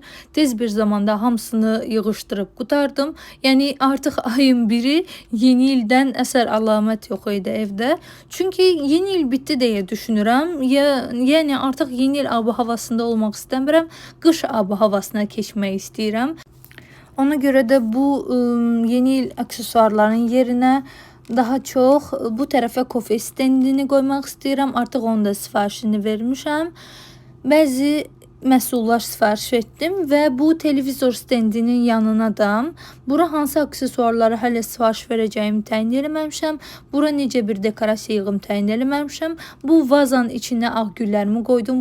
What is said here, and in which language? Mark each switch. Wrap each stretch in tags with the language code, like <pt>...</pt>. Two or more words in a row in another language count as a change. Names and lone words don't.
<az>Tez bir zamanda hamısını yığışdırıb qutardım. Yəni artıq ayın biri yeni ildən əsər əlamət yox idi evdə. Çünki yeni il bitdi deyə düşünürəm. Yəni artıq yeni il ab-havasında olmaq istəmirəm. Qış ab-havasına keçmək istəyirəm.</az> <tr>Ona göre de bu yeni il aksesuarların yerine daha çok bu tarafa kofe stendini koymak istiyorum.</tr> <az>Artık onu da sifarişini vermişəm. Bəzi məhsullar sifariş etdim və bu televizor stendinin yanına da bura hansı aksesuarları hələ sifariş verəcəyimi təyin eləməmişəm. Bura necə bir dekorasiya yığım təyin eləməmişəm. Bu vazanın içinə ağ güllərimi qoydum.</az>